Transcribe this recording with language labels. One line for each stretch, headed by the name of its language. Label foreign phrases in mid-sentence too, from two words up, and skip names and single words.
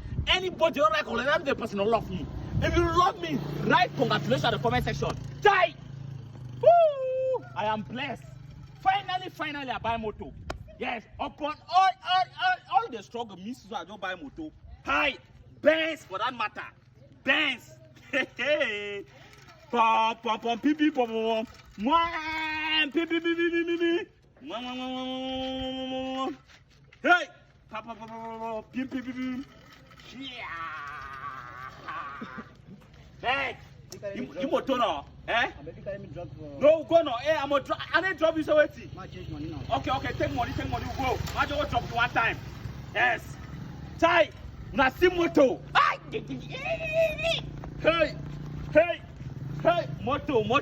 Nigerian Pidgin: Anybody don't write congratulations, the person don't love me. If you love me, write congratulations in the comment section. Chai! Woo! I am blessed. Finally, I buy moto. Yes, upon all the struggle, Mrs. I don't buy moto. Hi, Benz for that matter. Benz. Hey, pom pom pom pee pee pom pom. Mwah, pee pee pee pee pee pee. Mwah. Hey, pom pom pom pom pee pee pee pee. Yeah. Hey, you motor no? Eh? No, go no. Hey, I'm a drop. I need drop you so waiting. Change money now. Okay, take money, go. I just drop one time. Yes. Chai, na see moto. Hey, moto.